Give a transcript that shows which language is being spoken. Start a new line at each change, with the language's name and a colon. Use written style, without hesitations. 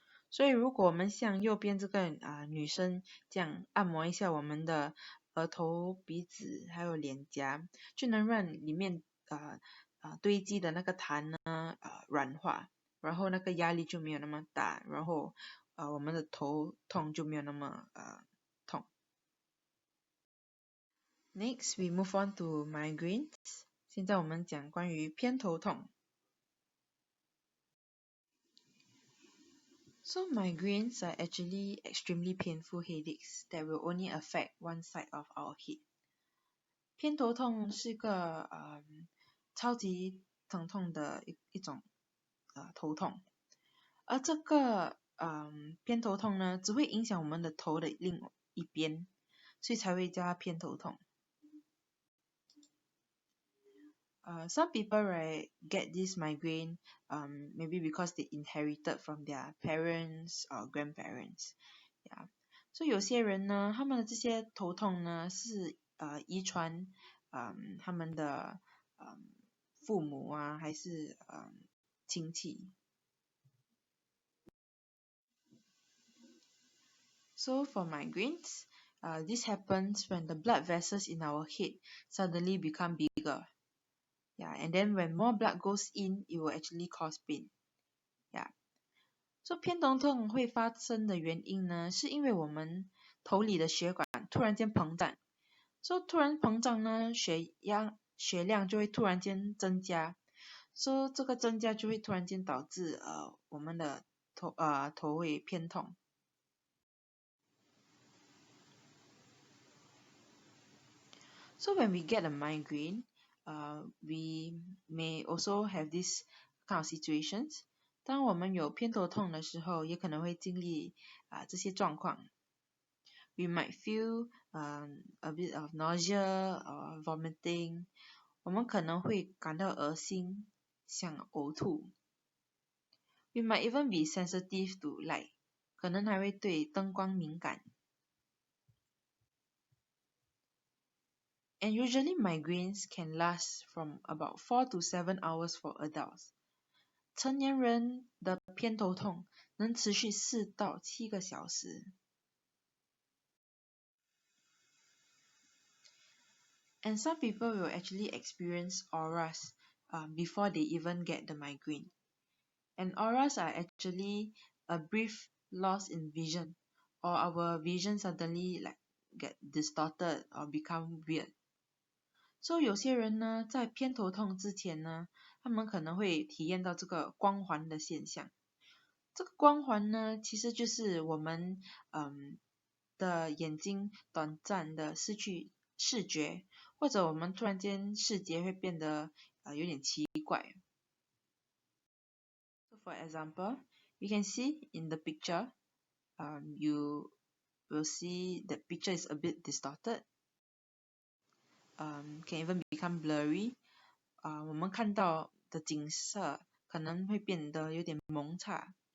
Chinese: 所以如果我们像右边这个女生这样按摩一下我们的额头、鼻子还有脸颊，就能让里面堆积的那个痰呢软化，然后那个压力就没有那么大，然后我们的头痛就没有那么痛。
English: Next, we move on to migraines.
Chinese: 现在我们讲关于偏头痛。
English: So migraines are actually extremely painful headaches that will only affect one side of our head.
Chinese: 偏头痛是个超级疼痛的一种头痛，而这个偏头痛呢，只会影响我们的头的另一边，所以才会叫它偏头痛。
English: Some people right get this migraine maybe because they inherited from their parents or grandparents. Yeah.
Chinese: So 有些人呢，他们的这些头痛呢是遗传他们的父母还是亲戚。
English: So for migraines, this happens when the blood vessels in our head suddenly become bigger. Yeah, and then when more blood goes in, it will actually cause pain. Yeah.
Chinese: So 偏头痛会发生的原因呢，是因为我们头里的血管突然间膨胀。 So 突然膨胀呢，血量就会突然间增加。 So 这个增加就会突然间导致我们的头会偏痛。
English: So when we get a migraine, we may also have this kind of situations.
Chinese: 当我们有偏头痛的时候，也可能会经历这些状况。
English: We might feel a bit of nausea or vomiting.
Chinese: 我们可能会感到恶心，想呕吐。
English: We might even be sensitive to light.
Chinese: 可能还会对灯光敏感。
English: And usually migraines can last from about 4 to 7 hours for adults.
Chinese: 成年人的偏头痛能持续4到7个小时。
English: And some people will actually experience auras before they even get the migraine. And auras are actually a brief loss in vision, or our vision suddenly get distorted or become weird.
Chinese: So 有些人呢，在偏头痛之前呢，他们可能会体验到这个光环的现象。这个光环呢，其实就是我们的眼睛短暂的失去视觉，或者我们突然间视觉会变得有点奇怪。
English: For example, you can see in the picture, you will see the picture is a bit distorted, can even become blurry.
Chinese: 我们看到的景色可能会变得有点蒙查。